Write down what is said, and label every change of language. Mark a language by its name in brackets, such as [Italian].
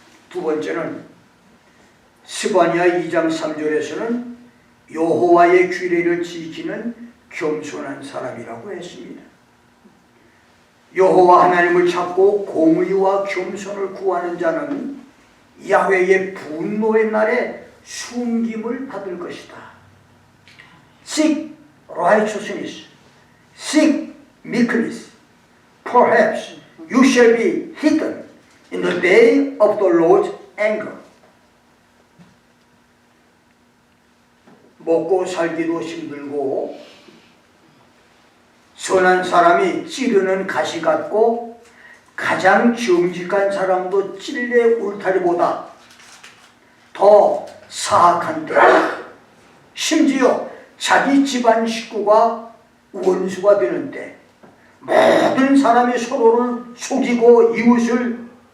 [Korean] 두 번째는 스바냐 2장 3절에서는 여호와의 규례를 지키는 겸손한 사람이라고 했습니다. 여호와 하나님을 찾고 공의와 겸손을 구하는 자는 야훼의 분노의 날에 숨김을 받을 것이다. [English] Seek righteousness, seek meekness, perhaps you shall be hidden in the day of the Lord's anger. [Korean] 먹고 살기도 힘들고 선한 사람이 찌르는 가시 같고 가장 정직한 사람도 찔레 울타리보다 더 사악한데, 심지어 자기 집안 식구가 원수가 되는데, 모든 사람이 서로를 속이고 이웃을